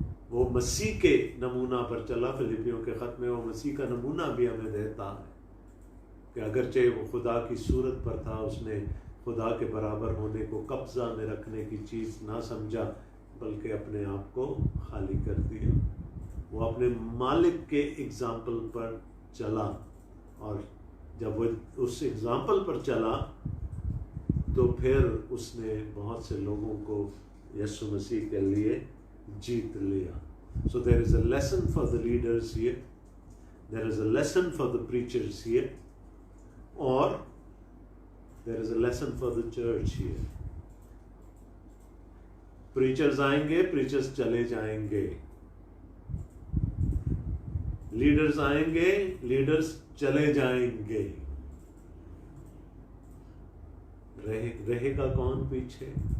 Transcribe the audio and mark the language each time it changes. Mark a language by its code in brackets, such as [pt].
[hi] वो मसीह के नमूना पर चला। फिलिपियों के खत में वो मसीह का नमूना भी हमें देता है कि अगरचे वो खुदा की सूरत पर था, उसने खुदा के बराबर होने को कब्जा में रखने की चीज़ ना समझा, बल्कि अपने आप को खाली कर दिया। वो अपने मालिक के एग्जाम्पल पर चला, और जब वो उस एग्जाम्पल पर चला तो फिर उसने बहुत से लोगों को यीशु मसीह के लिए जीत लिया। [en] So there is a lesson for the leaders here, there is a lesson for the preachers here, or there is a lesson for the church here. [hi] Preachers आएंगे, preachers चले जाएंगे, leaders आएंगे, leaders चले जाएंगे। रहेगा कौन पीछे?